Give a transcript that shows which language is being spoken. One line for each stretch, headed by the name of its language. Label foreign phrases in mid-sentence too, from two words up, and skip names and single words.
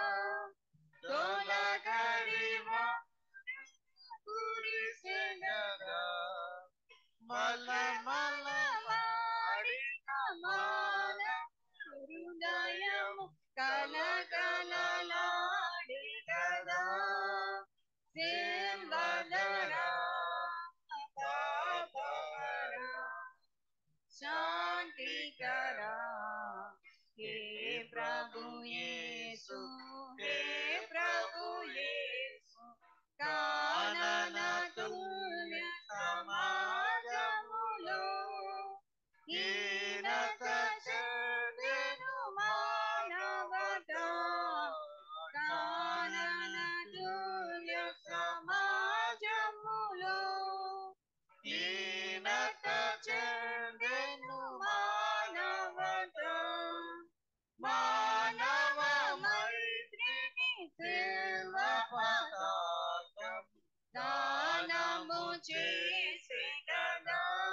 Telugu: తొలకరి గురిసె కదా, మలమలలాడిన మానవ హృదయము కలకలలాడి కదా, సిల్వధరా పాపహరా శాంతికరా,
Hindi: हे प्रभु येसु, हे प्रभु येसु,
Telugu: కానన తుల్య సమాజములో హీనత చెందెను మానవత, కానన తుల్య సమాజములో హీనత చెందెను మానవత, మానవ మైత్రిని సిల్వ పతాకం దానము చేసే కదా,